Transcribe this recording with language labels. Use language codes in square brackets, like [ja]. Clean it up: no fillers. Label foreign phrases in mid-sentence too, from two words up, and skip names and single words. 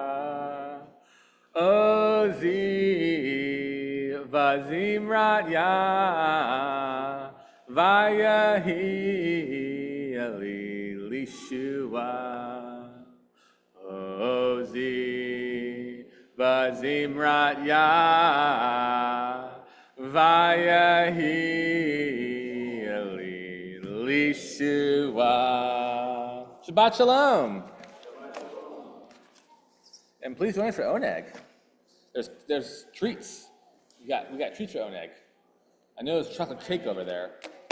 [he] עזי וזמרת יה ויהי אלי לישועה. עזי וזמרת יה ויהי אלי לישועה. שבת שלום. [en] And please join us for oneg. There's treats. We got treats for oneg. I know there's chocolate cake over there.